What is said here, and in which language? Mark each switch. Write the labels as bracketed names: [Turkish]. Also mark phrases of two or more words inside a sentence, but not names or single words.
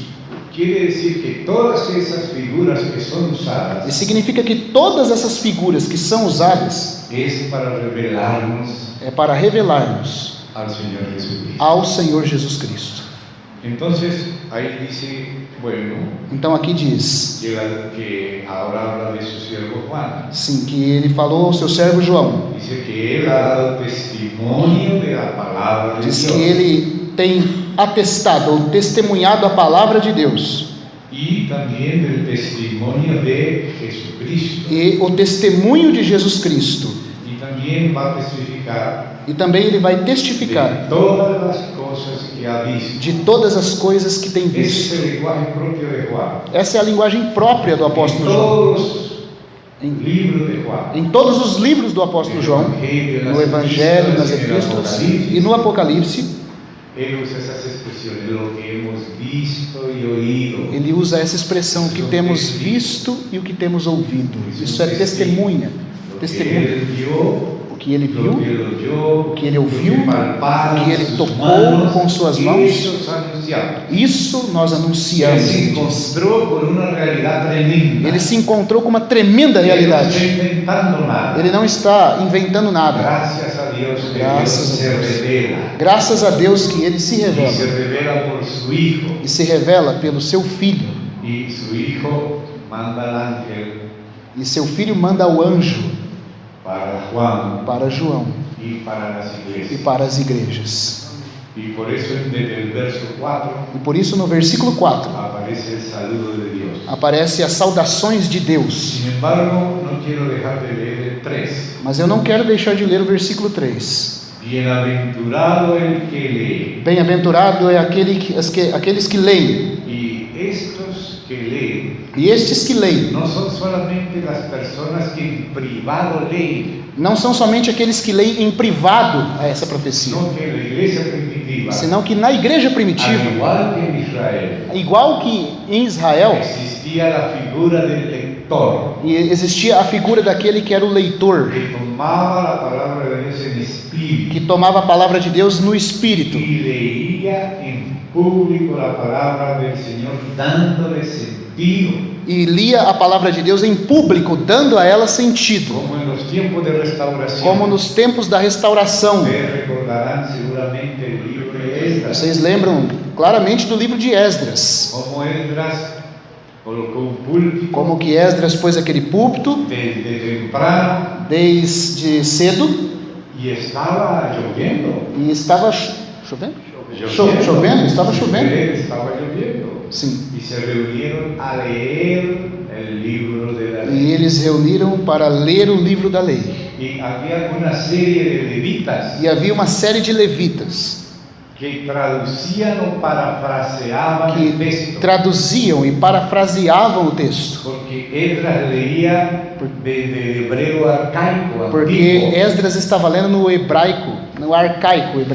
[Spanish] Quiere decir que todas esas figuras que son [Portuguese] E [Spanish] usadas [Portuguese] significa que todas essas figuras que são usadas [Spanish] es para revelarnos [Portuguese] é para revelar-nos [Spanish] al Señor Jesucristo. [Portuguese] ao Senhor Jesus Cristo. [Spanish] Entonces, ahí dice, bueno, [Portuguese] Então aqui diz, [Spanish] que ahora habla de su siervo Juan. [Portuguese] sim, que ele falou ao seu servo João. [Spanish] Dice que él ha dado testimonio de la palabra de [Portuguese] Diz [Spanish] Dios. [Portuguese] que ele tem atestado ou testemunhado a palavra de Deus [Spanish] Y también del testimonio de Jesucristo. [Portuguese] e o testemunho de Jesus Cristo. [Spanish] Y también va a testificar [Portuguese] E também ele vai testificar [Spanish] de todas las cosas que ha visto. [Portuguese] de todas as coisas que tem [Spanish] Ese es [Portuguese] visto. [Spanish] el lenguaje propio de Juan. [Portuguese] Essa é a linguagem própria do [Spanish] En [Portuguese] apóstolo João. [Spanish] todos los libros de Juan. [Portuguese] Em todos os livros do apóstolo João, no Evangelho, nas Epístolas e no Apocalipse, [Spanish] Él usa esas expresiones, lo que hemos visto y oído. [Portuguese] ele usa essa expressão, o que temos visto e o que temos ouvido. Isso é testemunha. [Spanish] Lo que [Portuguese] Testemunha. [Spanish] él vio, [Portuguese] O que ele [Spanish] lo [Portuguese] viu, [Spanish] que él oyó, [Portuguese] o que ele ouviu, [Spanish] lo que palparon [Portuguese] o que ele [Spanish] sus [Portuguese] tocou [Spanish] manos, [Portuguese] com suas mãos. [Spanish] esos anunciamos. [Portuguese] isso nós [Spanish] Él [Portuguese] anunciamos. [Spanish] se [Portuguese] Ele diz. [Spanish] encontró con una realidad tremenda. [Portuguese] Ele se encontrou com uma tremenda [Spanish] Él no está [Portuguese] realidade. [Spanish] inventando nada. [Portuguese] Ele não está inventando nada. [Spanish] Gracias a Dios que Gracias Dios a se Dios. revela. [Portuguese] Graças a Deus que ele se [Spanish] Y se [Portuguese] revela. [Spanish] revela por su Hijo. [Portuguese] E se revela pelo seu Filho. [Spanish] Y su Hijo manda al ángel [Portuguese] E seu Filho manda o anjo [Spanish] para Juan [Portuguese] para João [Spanish] y para las [Portuguese] e [Spanish] iglesias. [Portuguese] para as igrejas. [Spanish] Y por eso desde el verso 4 [Portuguese] E por isso no versículo 4 [Spanish] aparece el saludo de Dios. [Portuguese] aparece as saudações de Deus. [Spanish] Sin embargo, no quiero dejar de leer el 3. [Portuguese] Mas eu não quero deixar de ler o versículo 3. [Spanish] Bienaventurado el que lee. [Portuguese] Bem-aventurado é aqueles que leem. [Spanish] Y estos que leen [Portuguese] E estes que leem [Spanish] no son solamente las personas que en privado leen, [Portuguese] não são somente aqueles que leem em privado a essa profecia, [Spanish] sino que en la iglesia primitiva, [Portuguese] senão que na igreja [Spanish] al [Portuguese] primitiva, [Spanish] igual que en Israel, [Portuguese] igual que em Israel, [Spanish] existía la figura del lector, [Portuguese] e existia a figura daquele que era o leitor, [Spanish] que tomaba la palabra de Dios en espíritu [Portuguese] que tomava a palavra de Deus no espírito [Spanish] y leía en público la palabra del Señor, dándole sentido, [Portuguese] e lia a palavra de Deus em público, dando a ela sentido, [Spanish] como en los tiempos de restauración. [Portuguese] como nos tempos da restauração. [Spanish] Ustedes recordarán seguramente el libro de Esdras, [Portuguese] Vocês lembram claramente do livro de Esdras, [Spanish] como Esdras colocó un púlpito [Portuguese] como que Esdras pôs aquele púlpito [Spanish] desde temprano [Portuguese] desde cedo [Spanish] y estaba lloviendo. [Portuguese] e estava chovendo? Chovendo? Estava chovendo. [Spanish] Estaba lloviendo. [Portuguese] Sim. [Spanish] Y se reunieron a leer el libro de la [Portuguese] E [Spanish] ley. [Portuguese] eles reuniram para ler o livro da lei. [Spanish] Y había una serie de levitas [Portuguese] E havia uma série de levitas [Spanish] que traducían o parafraseaban el [Portuguese] que [Spanish] texto. [Portuguese] traduziam e parafraseavam o texto, [Spanish] Porque Esdras leía de hebreo arcaico, [Portuguese] porque [Spanish] antiguo. [Portuguese] Esdras estava lendo no hebraico, no arcaico hebreu.